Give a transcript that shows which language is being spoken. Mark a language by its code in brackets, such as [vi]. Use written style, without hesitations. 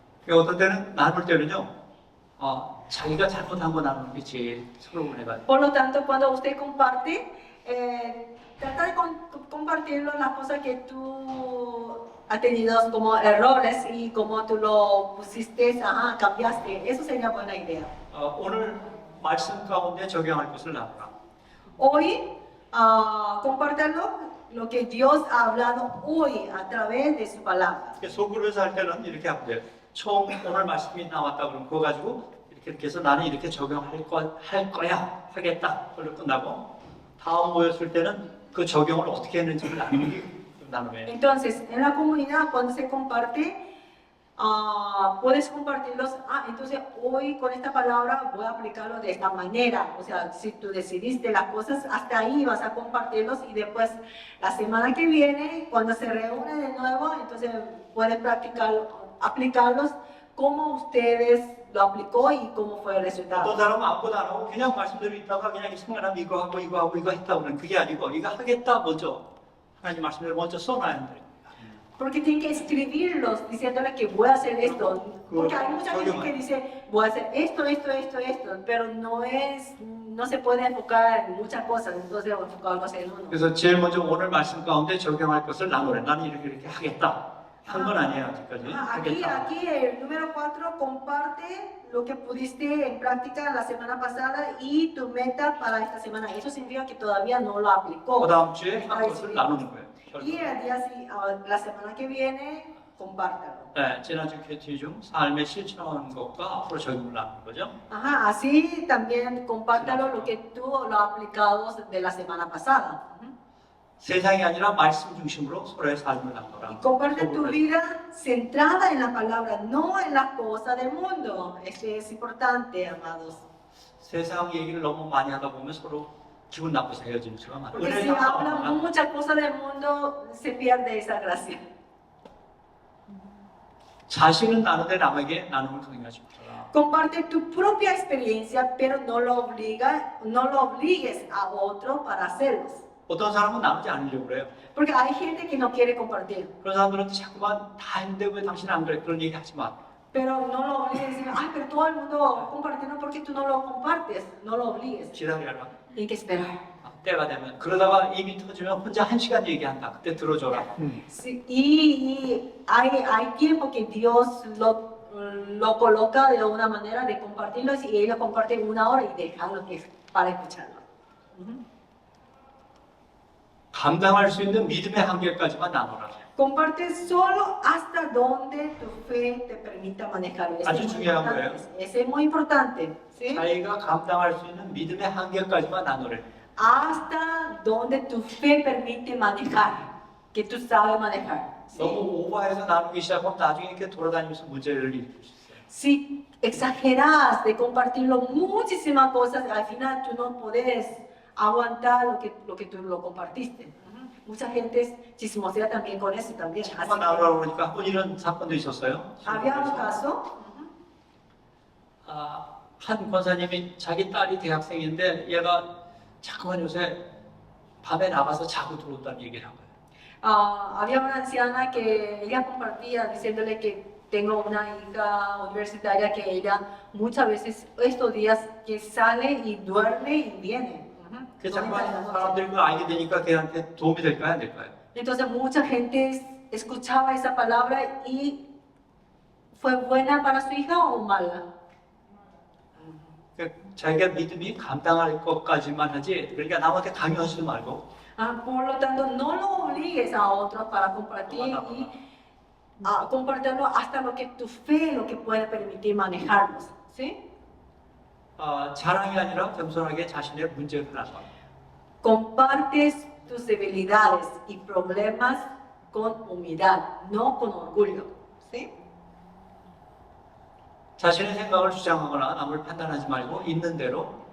[ko] 어떤 때는 나눌 때는요, 자기가 잘못한 거 나누는 게 제일 서러운 애가. [es] Por lo tanto, cuando usted comparte, trata de compartirlo las cosas que tú has tenido como errores y como tú lo pusiste, cambiaste. Eso sería buena idea. [ko] 오늘 말씀 가운데 적용할 것을 나누라. [es] Hoy, compártalo lo que Dios ha hablado hoy a través de su palabra. [ko] 소그룹에서 할 때는 이렇게 하면 돼요. 총 오늘 말씀이 나왔다 그러면 그거 가지고 이렇게 해서 나는 이렇게 적용할 거야 하겠다. 그걸로 끝나고 다음 모였을 때는 그 적용을 어떻게 했는지를 나누면. [es] Entonces, en la comunidad, cuando se comparte, puedes compartirlos. Entonces hoy con esta palabra voy a aplicarlo de esta manera. O sea, si tú decidiste las cosas, hasta ahí vas a compartirlos y después la semana que viene, cuando se reúne de nuevo, entonces pueden aplicarlos como ustedes lo aplicó y cómo fue el [ko] 어떤 [es] resultado. [ko] 사람은 아무것도 안 하고 그냥 말씀대로 있다가 그냥 생각나면 이거 하고 이거 했다 그러는 그게 아니고 이거 하겠다 먼저 하나님 말씀대로 먼저 써놔야 돼. [es] Porque tienen que escribirlos diciéndole que voy a hacer esto. Porque hay mucha gente que dice, voy a hacer esto, pero no se puede enfocar en muchas cosas, entonces enfocarnos en uno. [ko] 그래서 제일 먼저 오늘 말씀 가운데 적용할 것을 나누래. 나는 이렇게 하겠다. 한 건 아니에요 아직까지. 하겠다. [es] Aquí el número 4 comparte lo que pudiste en práctica la semana pasada y tu meta para esta semana. Eso significa que todavía no lo aplicó. [ko] 그 다음 주에 한 것을 나누는 거예요. [es] Y la semana que viene, compártalo. [ko] 네, 지난주 큐티 중 삶에 실천한 것과 앞으로 적용을 나누는 거죠. [es] Así también compártalo lo que tú lo has aplicado de la semana pasada. [ko] 세상이 아니라 말씀 중심으로 서로의 삶을 나누라. [es] Y comparte tu vida centrada en la palabra, no en las cosas del mundo. Eso es importante, amados. [ko] 세상 얘기를 너무 많이 하다 보면 서로 기분 나빠서 헤어지는 수가 많아요. [es] Porque si hablan muchas cosas del mundo, se pierde esa gracia. [ko] 자신은 나누되 남에게 나눔을 강요하지 말아라. [es] Comparte tu propia experiencia, pero no lo obligues a otro para hacerlos. [ko] 어떤 사람은 나누지 않으려고 그래요. [es] Porque hay gente que no quiere compartir. [ko] 그런 사람들한테 자꾸만 다 했는데 왜 당신은 안 그래? 그런 얘기 하지 마. [es] Pero no lo obligues a decir, pero todo el mundo compartiendo porque tú no lo compartes. No lo obligues. [ko] 기다려라. [es] Tienes que esperar. [ko] 때가 되면 그러다가 입이 터지면 혼자 1시간 얘기한다. 그때 들어줘라. [es] Sí, y hay tiempo que Dios lo coloca de una manera de compartirlos y ellos comparten 1 hora y dejarlo para escucharlo. [ko] 감당할 수 있는 믿음의 한계까지만 나눠라. [es] Comparte solo hasta donde tu fe te permita manejarlo. [ko] 아주 중요한 거예요. [es] Ese es muy importante. ¿Sí? [ko] 자기가 감당할 수 있는 믿음의 한계까지만 나누래. [es] Hasta donde tu fe permite manejar, que tú sabes manejar. ¿Sí? [ko] 너무 오버해서 나누기 시작하면 나중에 이렇게 돌아다니면서 문제를 일으킬 수 있어요. [es] Si exageras de compartirlo muchísimas cosas, al final tú no puedes aguantar lo que tú lo compartiste. Mucha gente chismosea también con eso también. [ko] 한번 나누라고 그러니까 한 번 이런 사건도 있었어요. [es] Había un caso, [ko] 한 권사님이 자기 딸이 대학생인데 얘가 자꾸만 요새 밤에 나가서 자고 들어온다는 얘기를 한 거예요. [es] había una anciana que ella compartía diciéndole que tengo una hija universitaria que ella muchas veces estos días que sale y duerme y viene. [ko] 그 자꾸만 사람들이 그걸 알게 되니까 걔한테 도움이 될까요? 안 될까요? [es] Entonces mucha gente escuchaba esa palabra y ¿fue buena para su hija o mala? [ko] 그러니까 자기가 믿음이 감당할 것까지만 하지 그러니까 남한테 강요하지도 말고 [es] Por lo tanto, no lo obligues a otros para compartir y compartirlo hasta lo que tu fe, lo que puede permitir manejarlos. ¿Sí? [ko] 자랑이 아니라 겸손하게 자신의 문제를 나눠. [es] Compartes tus debilidades y problemas con humildad, no con orgullo. ¿Sí? [ko] 자신의 생각을 주장하거나 남을 판단하지 말고 있는 대로